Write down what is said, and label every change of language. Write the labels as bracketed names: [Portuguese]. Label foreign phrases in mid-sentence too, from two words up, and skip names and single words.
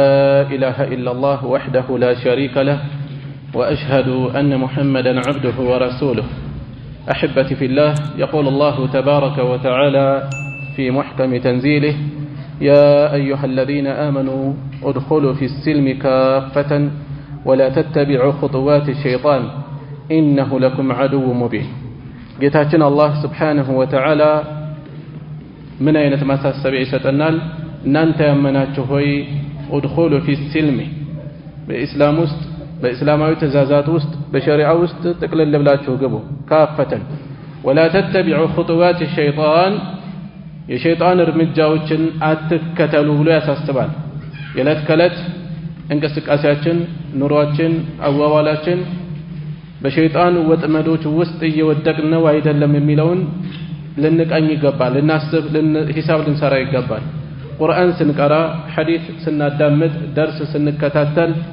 [Arabic] إله إلا الله وحده لا شريك له وأشهد أن محمدا عبده ورسوله أحبتي في الله يقول الله تبارك وتعالى في محكم تنزيله يا أيها الذين آمنوا ادخلوا في السلم كافة ولا تتبعوا خطوات الشيطان إنه لكم عدو مبين [Amharic] ጌታችን አላህ [Arabic] سبحانه وتعالى [Amharic] ምን አይነት ማሳሰቢያ ይሰጠናል እናንተ ያመናችሁ ሆይ [Arabic] ادخلوا في السلم [Amharic] በእስላም ውስጥ በእስላማዊ ትእዛዛት ውስጥ በሸሪዓ ውስጥ ጥቅልል ብላችሁ ግቡ ካፈተን [Arabic] ولا تتبعوا خطوات الشيطان [Amharic] የሸይጣን እርምጃዎችን አትከተሉ ብሎ ያሳስባል የለት ከለት እንቅስቃሴያችን ኑሯችን አዋዋላችን በሸይጣን ወጥመዶች ውስጥ እየወደቅን ነው አይደለም የሚለውን ልንቃኝ ይገባል ልናስብ ሂሳብ ልንሰራ ይገባል ቁርአን ስንቀራ ሐዲስ ስናዳምጥ ደርስ ስንከታተል